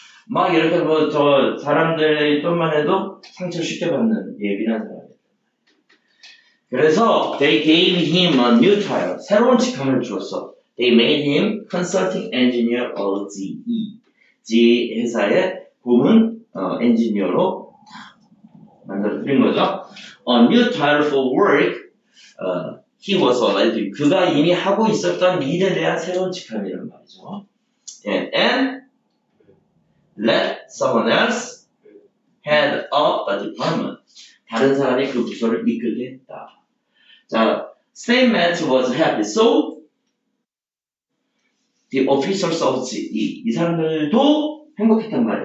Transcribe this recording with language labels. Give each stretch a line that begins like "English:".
Korean: 막 이렇게 뭐 저 사람들이 좀만 해도 상처 쉽게 받는 예민한 사람이었다. 그래서
English: they gave him a new title.
Korean: 새로운 직함을 주었어.
English: They made him consulting engineer of GE.
Korean: GE 회사의 고문 엔지니어로 만들어 드린 거죠.
English: A new title for work. He was already
Korean: 그가 이미 하고 있었던 일에 대한 새로운 직함이란 말이죠.
English: 예, and let someone else head up the department.
Korean: 다른 사람이 그 부서를 이끌게 했다.
English: 자, State Matt was happy, so the officers of GE
Korean: 이 사람들도 행복했단 말이에요.